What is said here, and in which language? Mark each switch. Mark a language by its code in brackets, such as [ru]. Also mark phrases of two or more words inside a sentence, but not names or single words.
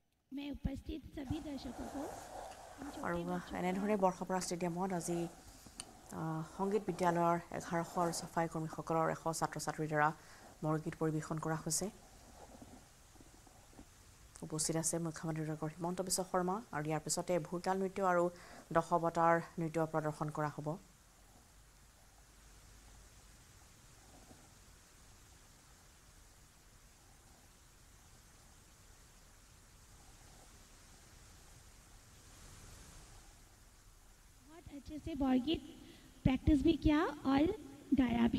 [hi] मैं उपस्थित सभी दर्शकों को [as] আৰু এনেধৰণে বৰ্ষপৰা ষ্টেডিয়ামত আজি সংগীত বিদ্যালয়ৰ 1100 চাফাই কৰ্মীসকলৰ 100 ছাত্ৰ ছাত্ৰীৰ দ্বাৰা বৰগীত পৰিৱেশন কৰা হৈছে উপস্থিত আছে মুখ্যমন্ত্ৰী ডক্টৰ হিমন্ত বিশ্ব শৰ্মা আৰু ইয়াৰ পিছতে ভোৰতাল নৃত্য আৰু দশৱতাৰ নৃত্য প্ৰদৰ্শন কৰা হ'ব [hi] अच्छे से बॉरगीत प्रैक्टिस भी किया और गाया भी।